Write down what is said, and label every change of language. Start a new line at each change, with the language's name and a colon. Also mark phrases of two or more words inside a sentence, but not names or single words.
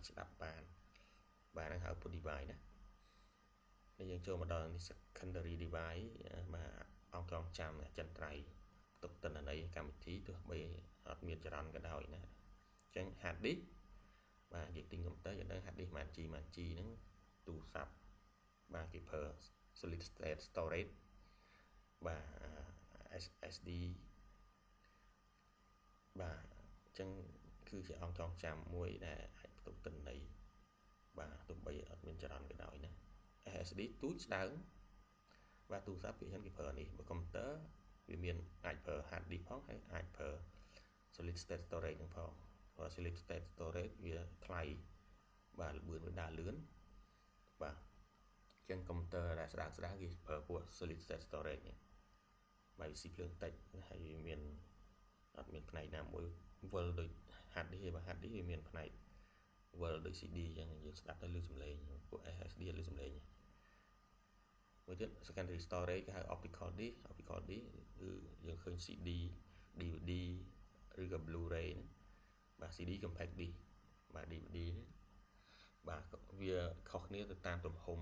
Khmer: ស្ដាប់បានបាទហ្នឹងហៅ
English: output device
Khmer: ណាហើយយើងចូលមកដល់នេះ
English: secondary device
Khmer: បាទអង្គចងចាំអចិន្ត្រៃយ៍ផ្ទុកទិន្នន័យកម្មវិធីទោះបីអត់មានចរន្តក៏ដោយណាអញ្ចឹង
English: hard disk
Khmer: បាទយើងទិញកុំព្យូទ័រយើងដឹង
English: hard disk
Khmer: ម៉ាន G ហ្នឹងទូរស័ព្ទបាទគេប្រើ
English: solid state storage
Khmer: បាទ SSD បាទអញ្ចឹងគឺជាអង្គចងចាំមួយដែលអាចផ្ទុកទិន្នន័យបាទទោះបីអត់មានចរន្តក៏ ដោយណា SSD ទូចស្ដើងបាទទូរស័ព្ទភាគច្រើនគេប្រើនេះបើកុំព្យូទ័រវាមានអាចប្រើ
English: hard disk
Khmer: ផងហើយអាចប្រើ
English: solid state storage
Khmer: ហ្នឹងផងព្រោះ
English: solid state storage
Khmer: វាថ្លៃបាទល្បឿនវាដើរលឿនបាទអញ្ចឹងកុំព្យូទ័រដែលស្ដើងគេប្រើពួក
English: solid state storage
Khmer: នេះបាទវាស៊ីភ្លើងតិចហើយវា មានអត់មានផ្នែកណាមួយវិលដូច
English: hard disk
Khmer: ទេបាទ
English: hard disk
Khmer: វាមានផ្នែកវិលដូច CD អញ្ចឹងយើងស្ដាប់ទៅឮសំឡេងពួក SSD ឮសំឡេងមួយទៀត
English: secondary storage
Khmer: គេហៅ
English: optical disk
Khmer: គឺយើងឃើញ CD DVD ឬក៏ Blu-ray ហ្នឹងបាទ CD
English: compact disk
Khmer: បាទ DVD បាទវាខុសគ្នាទៅតាមទំហំ